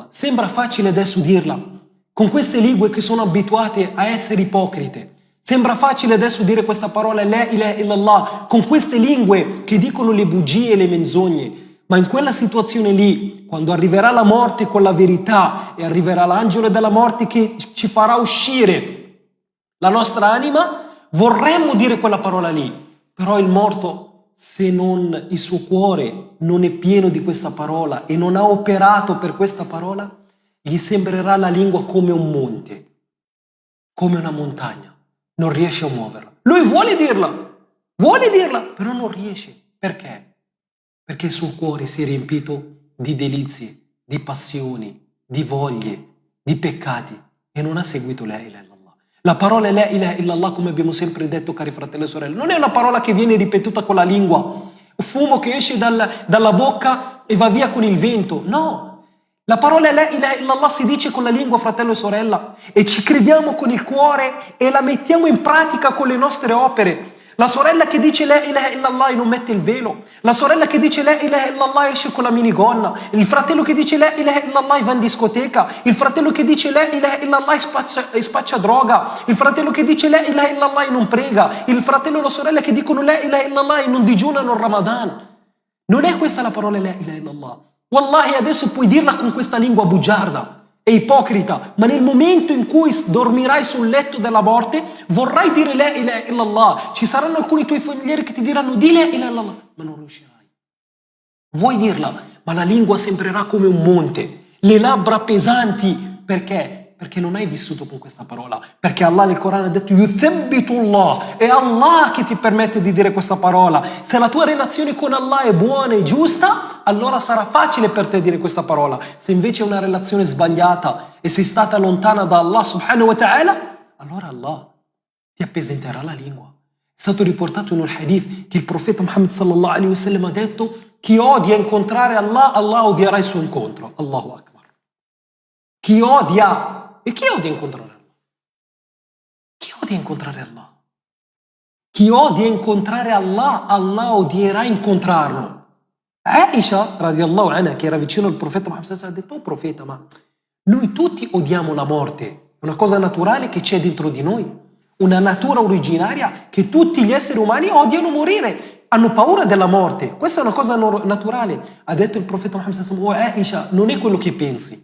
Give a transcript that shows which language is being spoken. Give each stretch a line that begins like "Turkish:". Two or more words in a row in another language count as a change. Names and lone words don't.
Italian: Sembra facile adesso dirla, con queste lingue che sono abituate a essere ipocrite. Sembra facile adesso dire questa parola,
Arabic: لا إله إلا الله,
Italian: con queste lingue che dicono le bugie e le menzogne. Ma in quella situazione lì, quando arriverà la morte con la verità e arriverà l'angelo della morte che ci farà uscire la nostra anima, vorremmo dire quella parola lì. Però il morto, se non il suo cuore non è pieno di questa parola e non ha operato per questa parola, gli sembrerà la lingua come un monte, come una montagna. Non riesce a muoverla. Lui vuole dirla, però non riesce. Perché? Perché il suo cuore si è riempito di delizie, di passioni, di voglie, di peccati e non ha seguito
Arabic: لا إله إلا الله.
Italian: La parola
Arabic: لا إله إلا الله,
Italian: come abbiamo sempre detto, cari fratelli e sorelle, non è una parola che viene ripetuta con la lingua, un fumo che esce dalla bocca e va via con il vento. No, la parola
Arabic: لا إله إلا الله
Italian: si dice con la lingua, fratello e sorella, e ci crediamo con il cuore e la mettiamo in pratica con le nostre opere. La sorella che dice
Arabic: لا إله إلا الله
Italian: e non mette il velo, la sorella che dice
Arabic: لا إله إلا الله
Italian: esce con la minigonna, il fratello che dice
Arabic: لا إله إلا الله
Italian: va in discoteca, il fratello che dice
Arabic: لا إله إلا الله
Italian: e spaccia droga, il fratello che dice
Arabic: لا إله إلا الله
Italian: e non prega, il fratello e la sorella che dicono
Arabic: لا إله إلا الله
Italian: e non digiunano il Ramadan. Non è questa la parola
Arabic: لا إله إلا الله.
Italian: Wallahi, adesso puoi dirla con questa lingua bugiarda e ipocrita, ma nel momento in cui dormirai sul letto della morte vorrai dire
Arabic: لا إله إلا الله.
Italian: Ci saranno alcuni tuoi familiari che ti diranno di
Arabic: لا إله إلا الله,
Italian: ma non riuscirai. Vuoi dirla, ma la lingua sembrerà come un monte, le labbra pesanti. Perché? Perché non hai vissuto con questa parola. Perché Allah nel Corano ha detto Yuthabbitullah, è Allah che ti permette di dire questa parola. Se la tua relazione con Allah è buona e giusta, allora sarà facile per te dire questa parola. Se invece è una relazione sbagliata e sei stata lontana da Allah
Arabic: سبحانه وتعالى,
Italian: allora Allah ti appesantirà la lingua. È stato riportato in un hadith che il profeta Muhammad
Arabic: صلى الله عليه وسلم
Italian: ha detto: chi odia incontrare Allah, Allah odierà il suo incontro.
Arabic: الله أكبر.
Italian: Chi odia. E chi odia incontrare Allah? Chi odia incontrare Allah? Chi odia incontrare Allah, Allah odierà incontrarlo. Aisha,
Arabic: رضي الله عنها,
Italian: che era vicino al profeta Muhammad, ha detto: oh profeta, ma noi tutti odiamo la morte. È una cosa naturale che c'è dentro di noi. Una natura originaria che tutti gli esseri umani odiano morire. Hanno paura della morte. Questa è una cosa naturale. Ha detto il profeta Muhammad: oh Aisha, non è quello che pensi.